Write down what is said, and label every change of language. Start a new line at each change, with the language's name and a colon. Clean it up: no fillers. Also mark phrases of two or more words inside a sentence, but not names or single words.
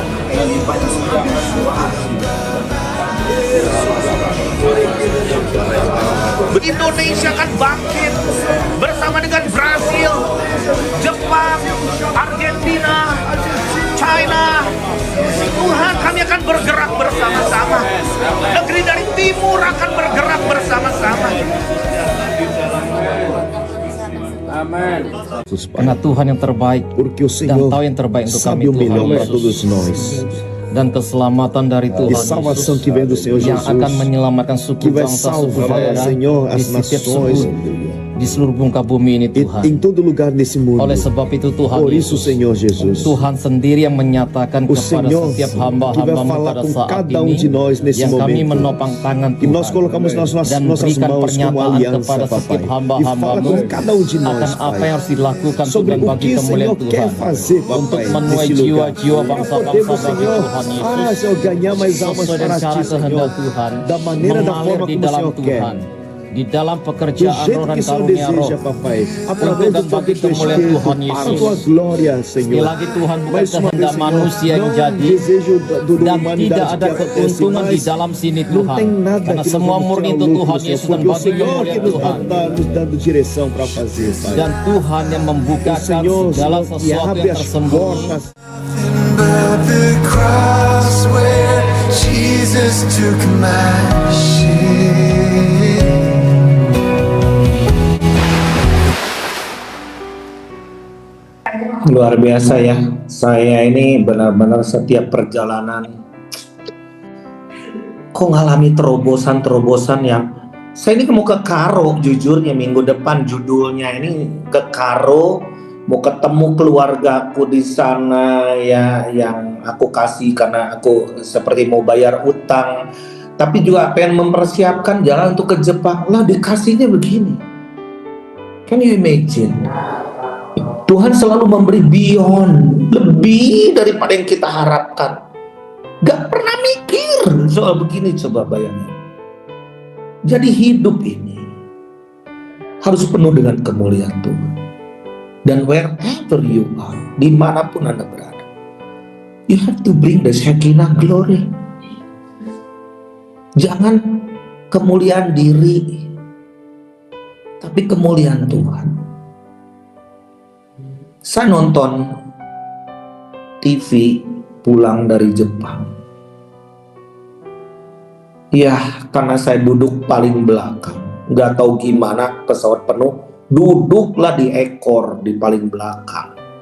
Indonesian: Indonesia akan bangkit bersama dengan Brasil, Jepang, Argentina, China. Tuhan, kami akan bergerak bersama-sama. Negeri dari timur akan bergerak bersama-sama. Karena Tuhan yang terbaik
Portuguese: Porque o
Indonesian: dan
Portuguese: Senhor
Indonesian: tahu yang terbaik untuk kami
Portuguese: sabe o melhor
Indonesian: Tuhan
Portuguese: para todos
Indonesian: Yesus.
Portuguese: nós.
Indonesian: Dan keselamatan dari
Portuguese: E
Indonesian: Tuhan
Portuguese: salvação
Indonesian: Yesus
Portuguese: que vem do Senhor
Indonesian: yang akan
Portuguese: Jesus,
Indonesian: menyelamatkan suku
Portuguese: que vai
Indonesian: bangsa, suku
Portuguese: salvar,
Indonesian: daerah
Portuguese: Senhor,
Indonesian: di
Portuguese: as
Indonesian: setiap
Portuguese: nações
Indonesian: suku di seluruh muka bumi ini
Portuguese: e
Indonesian: Tuhan.
Portuguese: em todo lugar nesse mundo.
Indonesian: Oleh sebab itu Tuhan
Portuguese: Por isso,
Indonesian: Yesus,
Portuguese: Senhor Jesus,
Indonesian: Tuhan sendiri yang menyatakan
Portuguese: o
Indonesian: kepada
Portuguese: Senhor
Indonesian: setiap
Portuguese: que vai
Indonesian: hamba-hambamu
Portuguese: falar
Indonesian: pada
Portuguese: com
Indonesian: saat
Portuguese: cada
Indonesian: ini
Portuguese: de nós nesse
Indonesian: yang kami
Portuguese: momento.
Indonesian: menopang tangan
Portuguese: E nós
Indonesian: Tuhan
Portuguese: colocamos nas
Indonesian: dan
Portuguese: nossas
Indonesian: berikan
Portuguese: mãos como
Indonesian: pernyataan
Portuguese: aliança,
Indonesian: kepada
Portuguese: Papai.
Indonesian: setiap
Portuguese: E fala
Indonesian: hamba-hambamu
Portuguese: com cada de
Indonesian: akan
Portuguese: nós,
Indonesian: apa
Portuguese: Pai,
Indonesian: yang harus dilakukan
Portuguese: sobre
Indonesian: Tuhan
Portuguese: o
Indonesian: bagi
Portuguese: que o
Indonesian: kemuliaan
Portuguese: Senhor quer
Indonesian: Tuhan
Portuguese: fazer,
Indonesian: untuk
Portuguese: Papai,
Indonesian: menuai
Portuguese: nesse lugar.
Indonesian: jiwa-jiwa
Portuguese: Para
Indonesian: bangsa-bangsa
Portuguese: podermos,
Indonesian: bagi
Portuguese: Senhor,
Indonesian: Tuhan Yesus
Portuguese: Senhor, ganhar mais almas
Indonesian: sesuai
Portuguese: para
Indonesian: dengan cara
Portuguese: Ti, Senhor,
Indonesian: kehendak Tuhan,
Portuguese: da maneira, da
Indonesian: mengalir
Portuguese: forma
Indonesian: di
Portuguese: como o
Indonesian: dalam
Portuguese: Senhor quer.
Indonesian: Tuhan, di dalam
Portuguese: Do
Indonesian: pekerjaan
Portuguese: jeito
Indonesian: roh dan
Portuguese: que o Senhor
Indonesian: karunia roh,
Portuguese: deseja, Papai, através do
Indonesian: dan
Portuguese: Teu
Indonesian: bagi kemuliaan
Portuguese: Espírito,
Indonesian: Tuhan
Portuguese: para a
Indonesian: Yesus.
Portuguese: Tua glória,
Indonesian: Sekali
Portuguese: Senhor.
Indonesian: lagi Tuhan, bukan
Portuguese: Mais uma vez,
Indonesian: kehendak
Portuguese: Senhor,
Indonesian: manusia yang
Portuguese: não
Indonesian: jadi
Portuguese: desejo da
Indonesian: dan tidak
Portuguese: humanidade
Indonesian: ada
Portuguese: que acontece,
Indonesian: keuntungan di
Portuguese: mas
Indonesian: dalam sini
Portuguese: não
Indonesian: Tuhan,
Portuguese: tem nada
Indonesian: karena
Portuguese: que nós
Indonesian: semua
Portuguese: vamos
Indonesian: murni
Portuguese: tirar
Indonesian: untuk
Portuguese: lucro,
Indonesian: Tuhan
Portuguese: Senhor,
Indonesian: Yesus dan
Portuguese: porque o
Indonesian: bagi
Portuguese: Senhor que
Indonesian: kemuliaan
Portuguese: nos
Indonesian: Tuhan.
Portuguese: nos dando direção para fazer, Pai.
Indonesian: Dan Tuhan yang
Portuguese: O
Indonesian: membukakan
Portuguese: Senhor,
Indonesian: segala
Portuguese: Senhor, que
Indonesian: sesuatu
Portuguese: abre
Indonesian: yang
Portuguese: as
Indonesian: tersembunyi.
Portuguese: portas.
English: But the cross where Jesus took my shame.
Indonesian: Luar biasa ya. Saya ini benar-benar setiap perjalanan kok ngalami terobosan-terobosan yang saya ini mau ke Karo, jujurnya minggu depan judulnya ini ke Karo, mau ketemu keluargaku di sana ya, yang aku kasih karena aku seperti mau bayar utang, tapi juga pengen mempersiapkan jalan untuk ke Jepang. Lah dikasihnya begini.
English: Can you imagine?
Indonesian: Tuhan selalu memberi beyond, lebih daripada yang kita harapkan. Gak pernah mikir soal begini, coba bayangin. Jadi hidup ini harus penuh dengan kemuliaan Tuhan.
English: Dan wherever you are,
Indonesian: dimanapun Anda berada,
English: you have to bring the Shekinah glory.
Indonesian: Jangan kemuliaan diri, tapi kemuliaan Tuhan. Saya nonton TV pulang dari Jepang. Ya, karena saya duduk paling belakang, nggak tahu gimana pesawat penuh, duduklah di ekor di paling belakang.